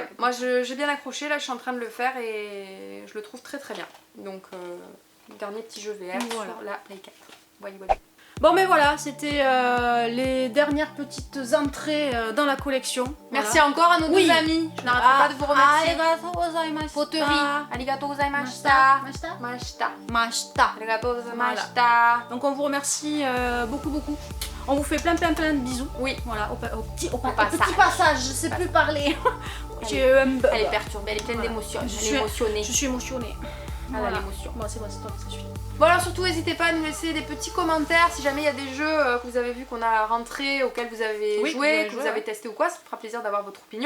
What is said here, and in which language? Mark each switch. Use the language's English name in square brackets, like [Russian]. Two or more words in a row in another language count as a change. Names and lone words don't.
[French] Ouais, moi j'ai bien accroché, là je suis en train de le faire et je le trouve très très bien. Donc dernier petit jeu VR sur la Play 4. Voyez. Bon mais voilà, c'était les dernières petites entrées dans la collection. Merci encore à nos deux amis, je n'arrête pas de vous remercier. [Japanese] ありがとうございました. Poterie, ありがとうございました. Mashita. ありがとうございました. [French] Donc on vous remercie beaucoup. On vous fait plein de bisous. Oui. Voilà, au petit passage, je sais plus parler. Elle est perturbée, elle est pleine d'émotions. Je suis émotionnée. Voilà. L'émotion. Bon, c'est bon, c'est toi, ça suffit. Bon alors surtout n'hésitez pas à nous laisser des petits commentaires si jamais il y a des jeux que vous avez vu qu'on a rentrés, auxquels vous avez joué, que vous avez testé ou quoi, ça me fera plaisir d'avoir votre opinion.